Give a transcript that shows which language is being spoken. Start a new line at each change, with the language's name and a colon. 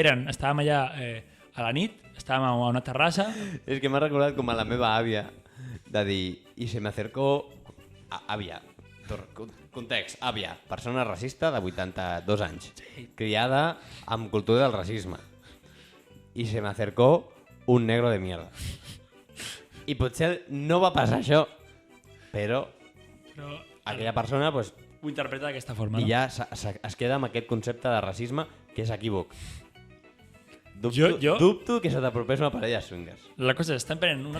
Catalan: Estàvem allà a la nit, estàvem a una terrassa. És que m'ha recordat com a la meva àvia de dir, i
Spanish: se me acercó...
Catalan: Àvia, context, àvia, persona racista de 82 anys, criada amb cultura del racisme.
Spanish: I se me acercó un negro de mierda.
Catalan: I potser no va passar això, però aquella persona pues, ho interpreta d'aquesta forma. i No? ja es queda amb aquest concepte de racisme que és equívoc. Jo- Dubto que se t'apropés una parella de swingers. La cosa és, estem prenent una